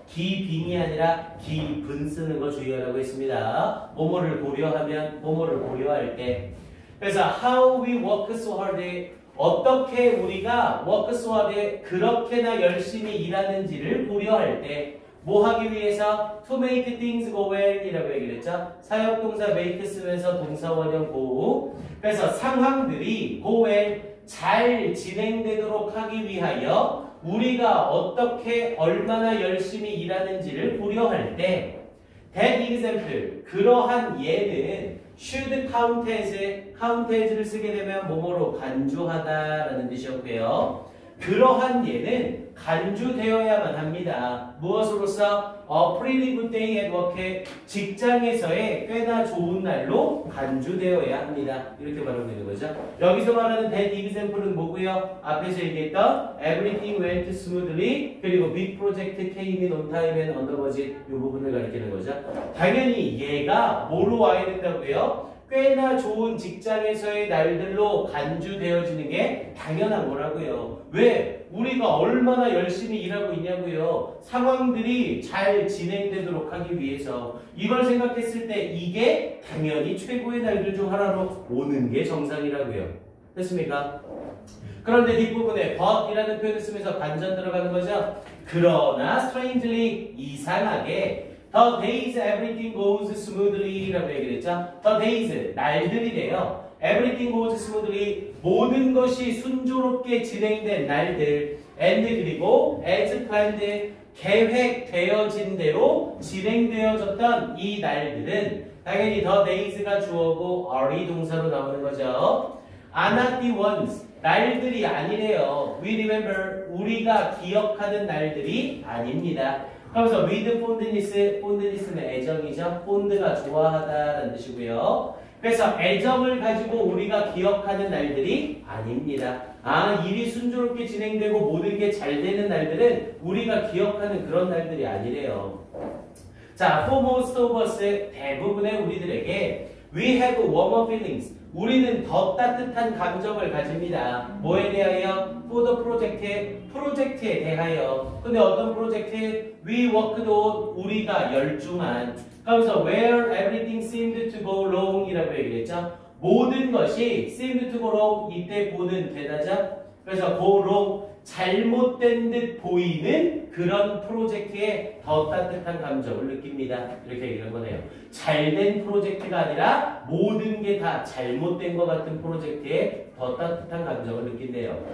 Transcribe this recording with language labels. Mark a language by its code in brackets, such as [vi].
[ko] giving이 아니라 given 쓰는 거 주의하라고 했습니다. 뭐뭐를 고려하면, 뭐뭐를 고려할 때. 그래서 [en] how we work so hard, [ko] 어떻게 우리가 work so hard, 그렇게나 열심히 일하는지를 고려할 때 뭐 하기 위해서? [en] to make things go well [ko] 이라고 얘기를 했죠. 사역동사 make 쓰면서 동사 원형 go. 그래서 상황들이 [en] go well, [ko] 잘 진행되도록 하기 위하여 우리가 어떻게 얼마나 열심히 일하는지를 고려할 때 that example, 그러한 예는 [en] should count as [ko] 를 쓰게 되면 뭐뭐로 간주하다라는 뜻이었고요. 그러한 예는 간주되어야만 합니다. 무엇으로서? [en] A pretty good day at work, [ko] 직장에서의 꽤나 좋은 날로 간주되어야 합니다. 이렇게 말하고 있는 거죠. 여기서 말하는 that example은 뭐고요? 앞에서 얘기했던 [en] everything went smoothly, 그리고 big project came in on time and under budget, [ko] 이 부분을 가리키는 거죠. 당연히 얘가 뭐로 와야 된다고요? 꽤나 좋은 직장에서의 날들로 간주되어지는 게 당연한 거라고요. 왜? 우리가 얼마나 열심히 일하고 있냐고요. 상황들이 잘 진행되도록 하기 위해서 이걸 생각했을 때 이게 당연히 최고의 날들 중 하나로 오는 게 정상이라고요. 됐습니까? 그런데 뒷부분에 but이라는 표현을 쓰면서 반전 들어가는 거죠. 그러나 strangely, 이상하게 [en] The days everything goes smoothly [ko] 라고 얘기를 했죠. The days, 날들이래요. [en] Everything goes smoothly, [ko] 모든 것이 순조롭게 진행된 날들. And 그리고 [en] as planned, [ko] 계획되어진 대로 진행되어졌던 이 날들은 당연히 the days가 주어고 are이 동사로 나오는 거죠. [en] Are not the ones, [ko] 날들이 아니래요. [en] We remember, [ko] 우리가 기억하는 날들이 아닙니다. 그래서 [en] with fondness [ko] 는 애정이죠. fond가 좋아하다라는 뜻이고요. 그래서 애정을 가지고 우리가 기억하는 날들이 아닙니다. 일이 순조롭게 진행되고 모든 게 잘 되는 날들은 우리가 기억하는 그런 날들이 아니래요. [en] 자, for most of us, [ko] 대부분의 우리들에게 [en] we have warmer feelings. [ko] 우리는 더 따뜻한 감정을 가집니다. 뭐에 대하여? For the 프로젝트에 대하여. 근데 어떤 프로젝트? [en] We worked on, [ko] 우리가 열중한. 그러면서 [en] where everything seemed to go wrong [ko] 이라고 얘기를 했죠. 모든 것이 [en] seemed to go wrong, [ko] 이때 보는 대다죠. 그래서 go wrong, 잘못된 듯 보이는 그런 프로젝트에 더 따뜻한 감정을 느낍니다. 이렇게 얘기한 거네요. 잘된 프로젝트가 아니라 모든 게 다 잘못된 것 같은 프로젝트에 더 따뜻한 감정을 느낀대요.